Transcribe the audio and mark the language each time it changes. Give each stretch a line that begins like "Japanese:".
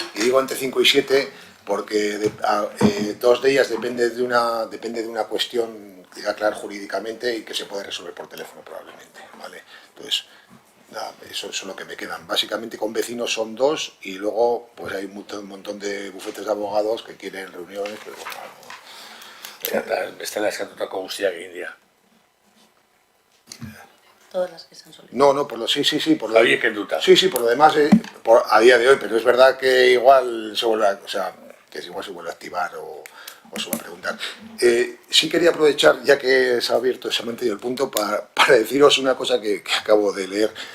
Spanish: Y digo entre 5 y 7 porque 2 de ellas depende de una cuestión que queda clara jurídicamente y que se puede resolver por teléfono probablemente, ¿vale? Entonces, nada, eso es lo que me quedan. Básicamente con vecinos son 2 y luego pues hay un montón de bufetes de abogados que quieren reuniones, pero
Basque: Beste eskatutako guztiak egin dira.
Spanish: Todas las que se han solicitado. No, por lo sí, por lo
Basque: Horiek kenduta.
Spanish: Sí, por lo demás a día de hoy, pero es verdad que igual se vuelve a activar o se va a preguntar. Sí quería aprovechar, ya que se ha abierto, se ha mantenido el punto, para deciros una cosa que acabo de leer.